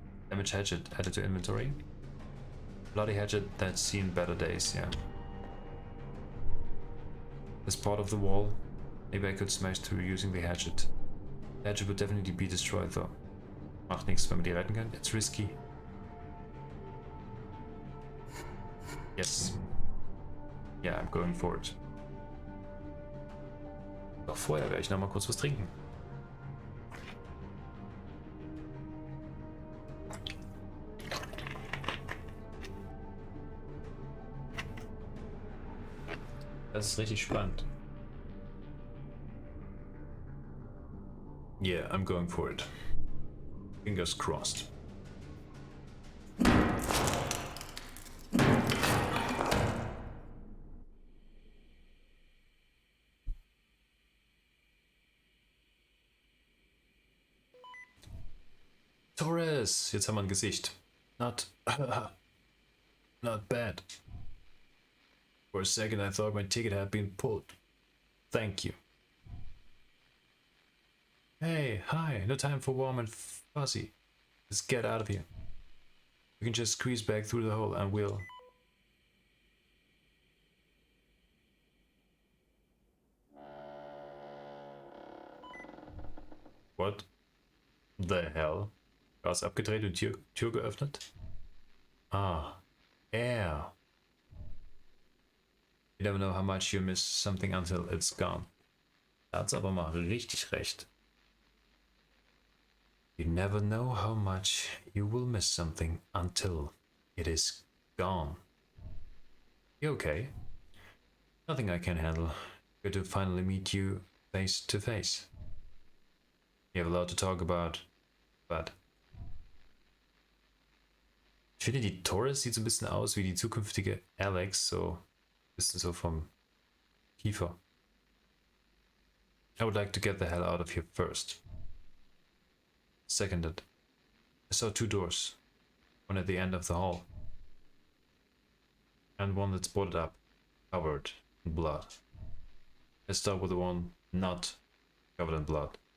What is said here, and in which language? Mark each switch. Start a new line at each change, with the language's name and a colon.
English: Damage hatchet added to inventory. Bloody hatchet that's seen better days, yeah. This part of the wall. Maybe I could smash through using the hatchet. The hatchet would definitely be destroyed though.
German: Macht nichts, wenn man die retten kann.
English: It's risky. Yes. Yeah, I'm going for it.
German: Doch vorher werde ich noch mal kurz was trinken. Das ist richtig spannend.
English: Yeah, I'm going for it. Fingers crossed.
German: Taurus, jetzt haben wir ein Gesicht.
English: Not bad. For a second I thought my ticket had been pulled. Thank you. Hey, hi, no time for warm and fuzzy. Let's get out of here. We can just squeeze back through the hole and we'll... What the hell?
German: Gas abgedreht und Tür geöffnet?
English: Ah, air. You never know how much you miss something until it's gone.
German: Da hat's aber mal richtig recht.
English: You never know how much you will miss something until it is gone. You okay? Nothing I can handle. Good to finally meet you face to face. You have a lot to talk about, but...
German: Ich finde, die Taurus sieht so ein bisschen aus wie die zukünftige Alex, so ein bisschen so vom Kiefer.
English: I would like to get the hell out of here first. Seconded. I saw two doors. One at the end of the hall. And one that's boarded up, covered in blood. Let's start with the one not covered in blood.